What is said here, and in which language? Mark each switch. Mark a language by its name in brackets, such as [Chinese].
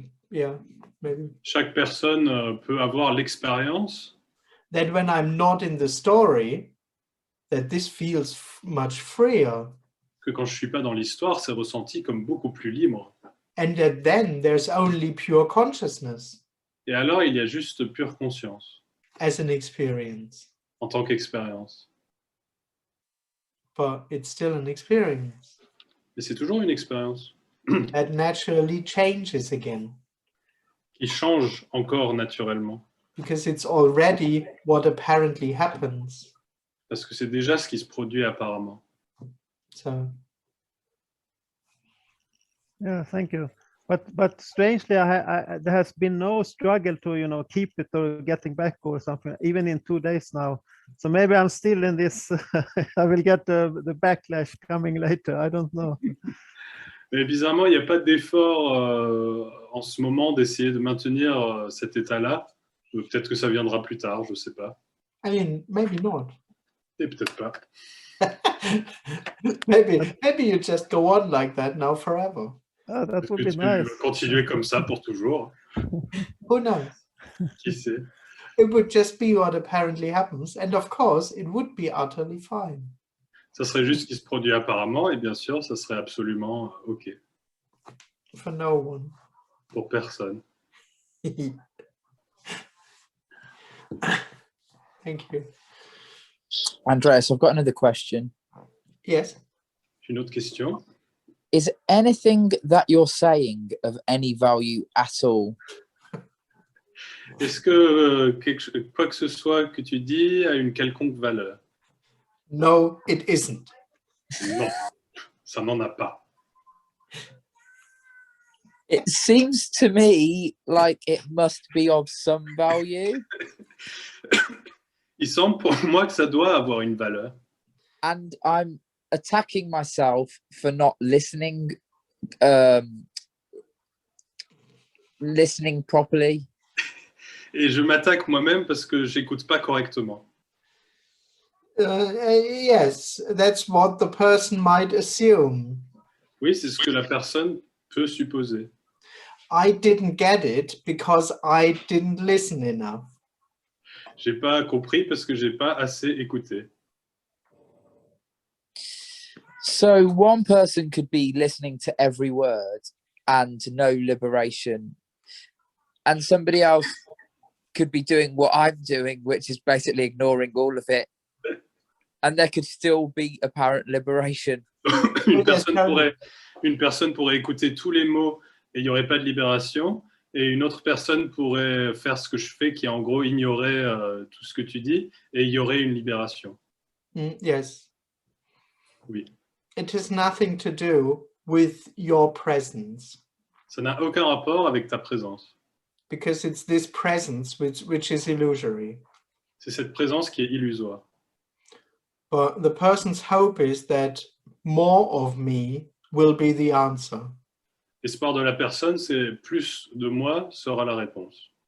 [English] Yeah, maybe. [French] Chaque personne peut avoir l'expérience [English] That when I'm not in the story, that this feels much freer. [French] que quand je suis pas dans l'histoire, c'est ressenti comme beaucoup plus libre. [English] And that then there's only pure consciousness [French] Et alors, il y a juste pure conscience [English] as an experience. [French] en tant qu'expérience. [English] But it's still an experience [French] Mais c'est toujours une expérience [English] that naturally changes again, [French] qui change encore naturellement. [English] because it's already what apparently happens. [French] Parce que c'est déjà ce qui se produit apparemment. [English] So Yeah, thank you. But strangely, there has been no struggle to keep it or getting back or something, even in 2 days now. So maybe I'm still in this. I will get the backlash coming later. I don't know. [French] Mais bizarrement, il n'y a pas d'effort en ce moment d'essayer de maintenir cet état-là. Peut-être que ça viendra plus tard, je ne sais pas. [English] I mean, maybe not. [French] Et peut-être pas. [English] maybe you just go on like that now forever. Oh, that [French] Est-ce [English] would [French] que [English] be [French] tu [English] nice. [French] veux continuer comme ça pour toujours? [English] Who knows? [French] Qui sait? [English] It would just be what apparently happens, and of course it would be utterly fine. [French] Ça serait juste ce qui se produit apparemment, et bien sûr, ça serait absolument OK [English] For no one. [French] pour personne. [English] Thank you. Andreas, I've got another question. Yes. [French] Une autre question? [English] Is anything that you're saying of any value at all? [French] Est-ce que quoi que ce soit que tu dis a une quelconque valeur? [English] No, it isn't. [French] Non, ça n'en a pas. [English] It seems to me like it must be of some value. [French] Il semble pour moi que ça doit avoir une valeur. [English] And I'm attacking myself for not listening listening properly. [French] Et je m'attaque moi-même parce que j'écoute pas correctement. [English] Yes, that's what the person might assume. [French] Oui, c'est ce que la personne peut supposer. [English] I didn't get it because I didn't listen enough. [French] J'ai pas compris parce que j'ai pas assez écouté. [English] So one person could be listening to every word and no liberation, and somebody else could be doing what I'm doing, which is basically ignoring all of it, and there could still be apparent liberation. [French] une personne pourrait écouter tous les mots et il n'y aurait pas de libération, et une autre personne pourrait faire ce que je fais, qui est en gros ignorer tout ce que tu dis, et il y aurait une libération. [English] Yes. [French] Oui. [English] It has nothing to do with your presence. [French] Ça n'a aucun rapport avec ta présence. [English] Because it's this presence which is illusory. [French] C'est cette présence qui est illusoire. [English] But the person's hope is that more of me will be the answer. [French] L'espoir de la personne, c'est plus de moi sera la réponse.